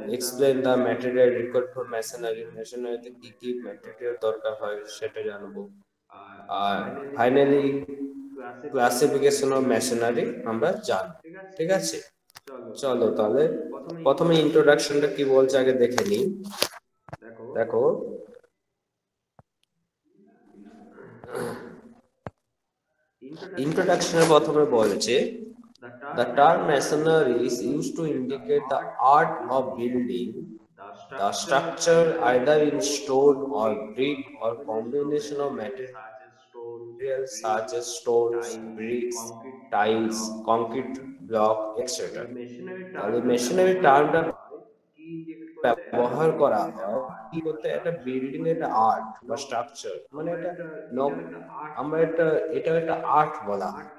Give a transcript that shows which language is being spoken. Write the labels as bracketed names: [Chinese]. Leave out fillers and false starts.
[English] explain the material required for [Bangla] মেশিনারিতে কি কি material দরকার হয় সেটা জানবো। আর ফাইনালি ক্লাসিফিকেশন অফ মেশিনারি আমরা জানবো। ঠিক আছে, চলো তাহলে প্রথমে ইন্ট্রোডাকশনটা কি বলছে আগে দেখে নিই। দেখো ইন্ট্রোডাকশনে প্রথমে বলেছে [English] the term masonry is used to indicate the art of building the structure either in stone or brick or combination of materials such as stones, bricks, tiles, concrete block, etc. [Bangla] তাহলে মেশিনারি টার্মটা ব্যবহার করা হয় কি বলতে, একটা building একটা art বা structure, মানে এটা আমরা এটা একটা আর্ট বলা হয়।